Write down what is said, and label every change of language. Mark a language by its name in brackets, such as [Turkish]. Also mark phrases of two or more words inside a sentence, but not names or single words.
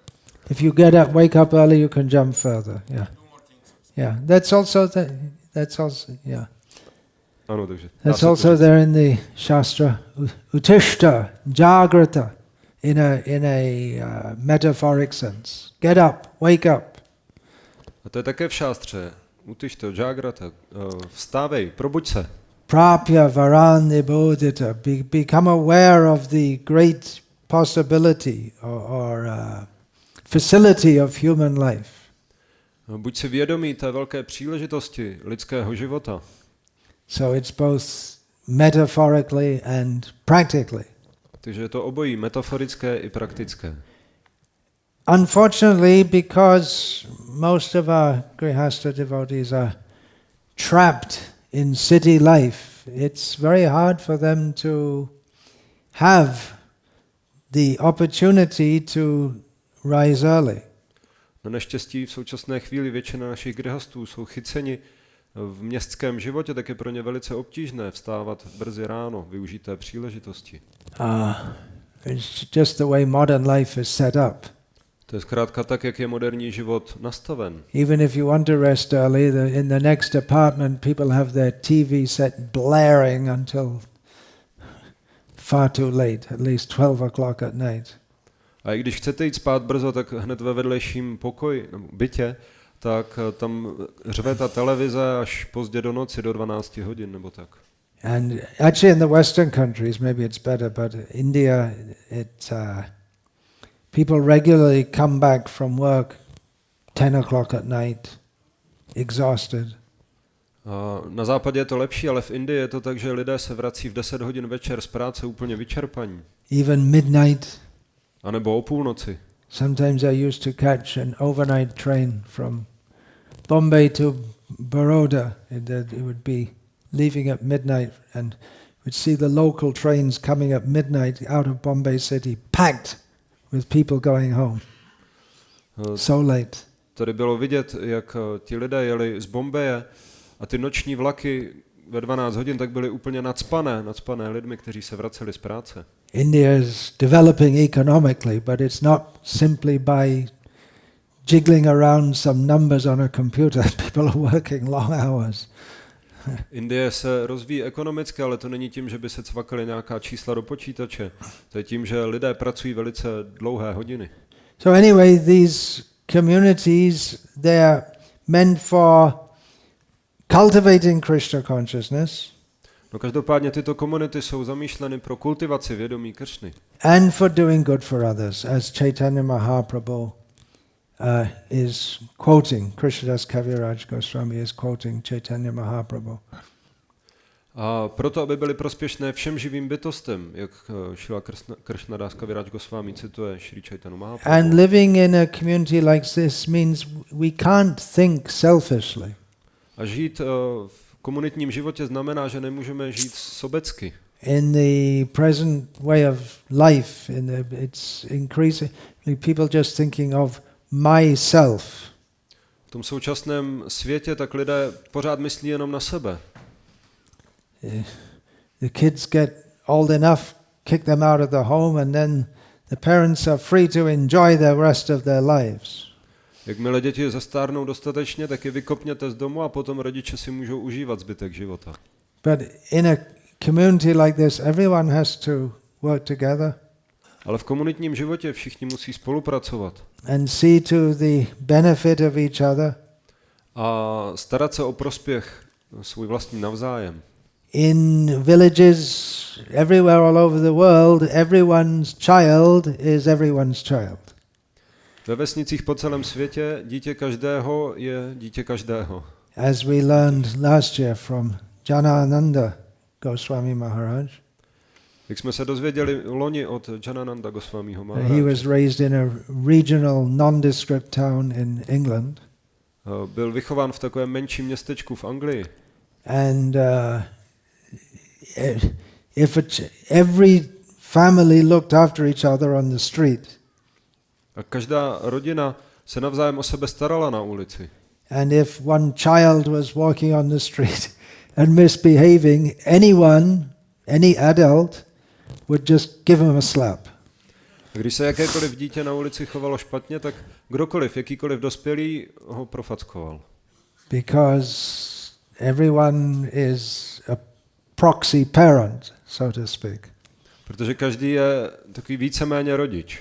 [English] If you wake up early, you can jump further. Yeah. Do more things. Yeah. That's also. Yeah. [Czech] Ano, takže. [English] That's also there in the Shastra. [Sanskrit] उत्तिष्ठ, जाग्रत, [English] in a metaphoric sense. Get up, wake up. [Czech] A to je také v šástře. [Sanskrit] उत्तिष्ठ, जाग्रत, [Czech] vstávej, probuď se. [Sanskrit] प्राप्य वरान् निबोधत. [English] Become aware of the great possibility or facility of human life. [Czech] Buď si vědomý té velké příležitosti lidského života. [English] So it's both metaphorically and practically. [Czech] Takže je to obojí, metaforické i praktické. [English] Unfortunately, because most of our Grihastha devotees are trapped in city life, it's very hard for them to have the opportunity to rise early. [Czech] Na neštěstí v současné chvíli většina našich grihastů jsou chyceni v městském životě, tak je pro ně velice obtížné vstávat brzy ráno, využít té příležitosti. [English] It's just the way modern life is set up. [Czech] To je zkrátka tak, jak je moderní život nastaven. [English] Even if you want to rest early, in the next apartment people have their TV set blaring until far too late, at least 12 o'clock at night. [Czech] A i když chcete jít spát brzo, tak hned ve vedlejším bytě, tak tam řve ta televize až pozdě do noci, do 12 hodin nebo tak. [English] And actually in the Western countries, maybe it's better, but India, people regularly come back from work 10 o'clock at night, exhausted. [Czech] Na západě je to lepší, ale v Indii je to tak, že lidé se vrací v 10 hodin večer z práce úplně vyčerpaní. [English] Even midnight. [Czech] A nebo o půlnoci. [English] Sometimes I used to catch an overnight train from Bombay to Baroda. It would be leaving at midnight, and we'd see the local trains coming at midnight out of Bombay city, packed with people going home. So late. [Czech] Tady bylo vidět, jak ti lidé jeli z Bombeje a ty noční vlaky ve 12 hodin tak byly úplně nacpané lidmi, kteří se vraceli z práce. [English] India is developing economically, but it's not simply by jiggling around some numbers on a computer. People are working long hours. [Czech] Indie se rozvíjí ekonomicky, ale to není tím, že by se cvakali nějaká čísla do počítače. To je tím, že lidé pracují velice dlouhé hodiny. [English] So anyway, these communities, they are meant for cultivating Krishna consciousness. [Czech] No každopádně tyto komunity jsou zamýšleny pro kultivaci vědomí Kršny. [English] And for doing good for others, as Chaitanya Mahaprabhu is quoting, Krishnadas Kaviraj Goswami is quoting Chaitanya Mahaprabhu. [Czech] A proto, aby byly prospěšné všem živým bytostem, jak Šrila Krishnadas Kaviraj Goswami cituje Šri Chaitanya Mahaprabhu. [English] And living in a community like this means we can't think selfishly. [Czech] A žít v komunitním životě znamená, že nemůžeme žít sobecky. [English] In the present way of life, it's increasing people just thinking of myself. [Czech] V tom současném světě tak lidé pořád myslí jenom na sebe. [English] The kids get old enough, kick them out of the home, and then the parents are free to enjoy the rest of their lives. [Czech] Jakmile děti zastárnou dostatečně, tak je vykopněte z domu a potom rodiče si můžou užívat zbytek života. [English] But in a community like this, everyone has to work together. [Czech] Ale v komunitním životě všichni musí spolupracovat. [English] And see to the benefit of each other. [Czech] A starat se o prospěch svůj vlastní navzájem. [English] In villages everywhere all over the world, everyone's child is everyone's child. [Czech] Ve vesnicích po celém světě dítě každého je dítě každého. [English] As we learned last year from Janananda Goswami Maharaj. [Czech] Jak jsme se dozvěděli loni od Janananda Goswamiho [English] he [Czech] Maharáže, [English] was raised in a regional nondescript town in England. [Czech] byl vychován v takovém menším městečku v Anglii. [English] And every family looked after each other on the street. [Czech] A každá rodina se navzájem o sebe starala na ulici. [English] And if one child was walking on the street and misbehaving, any adult would just give him a slap. [Czech] A když se jakékoliv dítě na ulici chovalo špatně, tak kdokoliv, jakýkoliv dospělý ho profackoval. [English] Because everyone is a proxy parent, so to speak. [Czech] Protože každý je takový víceméně rodič.